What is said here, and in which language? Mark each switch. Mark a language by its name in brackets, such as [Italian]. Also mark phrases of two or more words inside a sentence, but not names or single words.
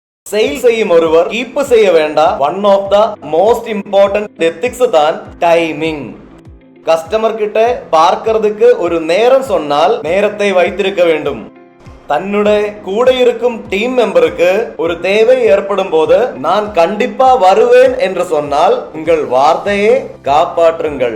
[Tamil] சேல் செய்யும் ஒருவர் கீப் செய்ய வேண்ட [English] one of the most important ethics [Tamil] தான் டைமிங். கஸ்டமர் கிட்ட பார்க்கிறதுக்கு ஒரு நேரம் சொன்னால் நேரத்தை வைத்திருக்க வேண்டும். தன்னுடைய கூட இருக்கும் டீம் மெம்பருக்கு ஒரு தேவை ஏற்படும் போது நான் கண்டிப்பா வருவேன் என்று சொன்னால் உங்கள் வார்த்தையை காப்பாற்றுங்கள்.